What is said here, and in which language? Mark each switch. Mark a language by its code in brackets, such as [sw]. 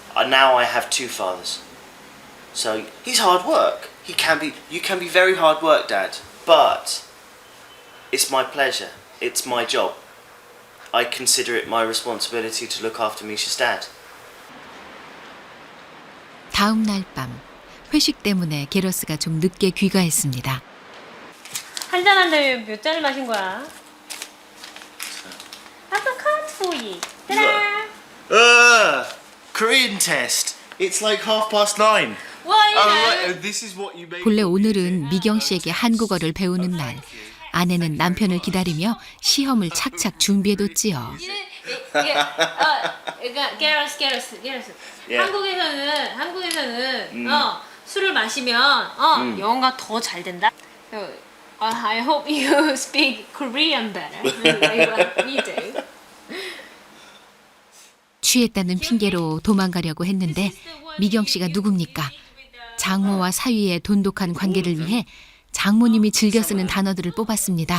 [en] Now I have two fathers. So he's hard work. You can be very hard work, Dad. But it's my pleasure. It's my job. I consider it my responsibility to look after Misha's dad. [ko] 다음 날 밤 회식 때문에 게러스가 좀 늦게 귀가했습니다. 한잔 한다면 몇 잔을 마신 거야? 아까 카트보이. 따라. [en] Korean test. It's like 9:30. 와, This is what you make. [ko] 본래 오늘은 미경 씨에게 한국어를 배우는 날. 아내는 남편을 기다리며 시험을 착착 준비해뒀지요. 그러니까 게러스. 예. 한국에서는 술을 마시면 영어가 더 잘 된다. [en] I hope you speak Korean better like we do. [ko] 취했다는 핑계로 도망가려고 했는데 미경 씨가 누굽니까? 장모와 사위의 돈독한 관계를 위해 장모님이 즐겨 쓰는 단어들을 뽑았습니다.